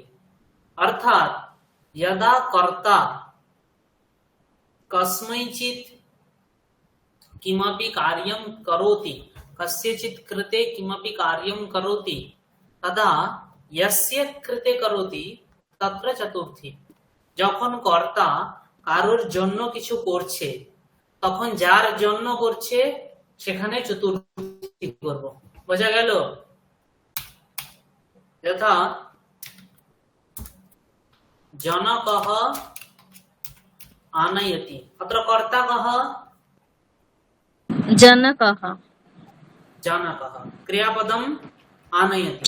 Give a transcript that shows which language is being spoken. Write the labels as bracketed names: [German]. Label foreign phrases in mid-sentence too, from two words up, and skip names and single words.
[Sanskrit] अर्थात यदा कर्ता कस्मैचित् किमपि कार्यं करोति, कस्यचित् कृते किमपि कार्यं करोति, तदा यस्य कृते करोति तत्र चतुर्थी। [Bangla] যখন কর্তা কারোর জন্য কিছু করছে, তখন যার জন্য করছে সেখানে চতুর্থী করব। বোঝা গেল? [Sanskrit] যথা जनकः आनयति। अत्र कर्ता कः? जनकः जनकः। क्रियापदम् आनयति।